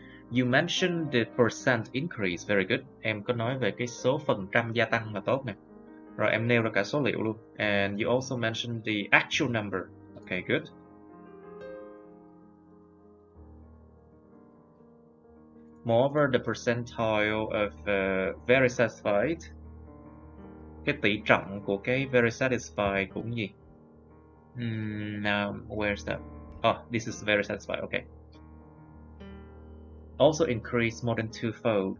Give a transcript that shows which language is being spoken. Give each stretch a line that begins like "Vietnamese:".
English: You mentioned the percent increase, very good.
Vietnamese: Em có nói về cái số phần trăm gia tăng là tốt nè. Rồi em nêu ra cả số liệu luôn.
English: And you also mentioned the actual number. Okay, good. Moreover, the percentile of very satisfied.
Vietnamese: Cái tỷ trọng của cái very satisfied cũng gì?
English: Now, where's that? Oh, this is very satisfied, okay. Also increased more than twofold.